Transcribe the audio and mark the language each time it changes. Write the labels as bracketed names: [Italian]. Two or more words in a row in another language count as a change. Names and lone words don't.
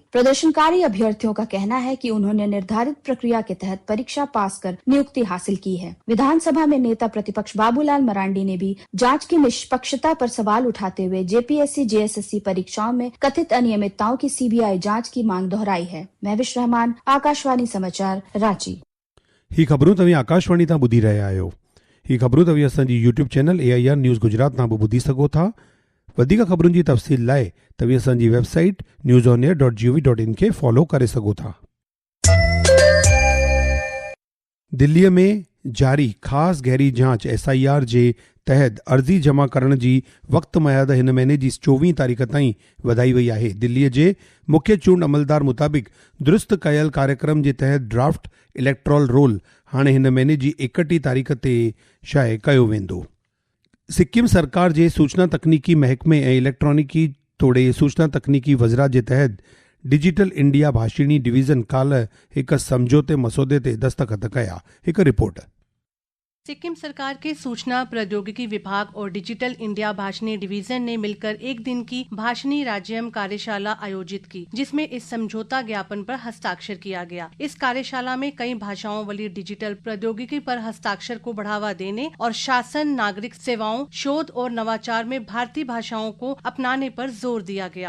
[Hindi] प्रदर्शनकारी अभ्यर्थियों का कहना है कि उन्होंने निर्धारित प्रक्रिया के तहत परीक्षा पास कर नियुक्ति हासिल की है। विधानसभा में नेता प्रतिपक्ष बाबूलाल मरांडी ने भी जांच की निष्पक्षता पर सवाल उठाते हुए जेपीएससी जेएसएससी परीक्षाओं में कथित अनियमितताओं की सीबीआई जांच की मांग दोहराई है। महविश रहमान, आकाशवाणी समाचार, रांची। [Sindhi] ही ख़बरूं तव्हां आकाशवाणी तां ॿुधी रहिया आहियो। ही ख़बरूं तव्हां असांजी [English] YouTube channel [Sindhi] AIR न्यूज़ गुजरात तां बि ॿुधी सघो था। वधीक ख़बरुनि जी तफ़सील लाइ तव्हां असांजी वेबसाइट newsonair.gov.in खे फॉलो करे सघो था। दिल्लीअ में जारी ख़ासि गहरी जांच SIR जे तहत अर्ज़ी जमा करण जी वक़्त मयाद हिन महीने जी 24 तारीख़ ताईं वधाई वई आहे। दिल्लीअ जे मुख्य चूंड अमलदार मुताबिक़ दुरुस्त कयल कार्यक्रम जे तहत [English] draft electoral roll [Sindhi] हाणे हिन महीने जी 31 तारीख़ ते शाये कयो वेंदो। सिक्किम सरकार जे सूचना तकनीकी महकमे ऐं इलेक्ट्रॉनिकी तोड़े सूचना तकनीकी वज़रा जे तहत डिजिटल इंडिया भाषिणी डिवीज़न काल्ह हिक समझौते मसौदे ते दस्तख़त कया। हिक रिपोर्ट। [Hindi] सिक्किम सरकार के सूचना प्रौद्योगिकी विभाग और डिजिटल इंडिया भाषणी डिवीजन ने मिलकर एक दिन की भाषणी राज्यम कार्यशाला आयोजित की, जिसमें इस समझौता ज्ञापन पर हस्ताक्षर किया गया। इस कार्यशाला में कई भाषाओं वाली डिजिटल प्रौद्योगिकी पर हस्ताक्षर को बढ़ावा देने और शासन, नागरिक सेवाओं, शोध और नवाचार में भारतीय भाषाओं को अपनाने पर जोर दिया गया।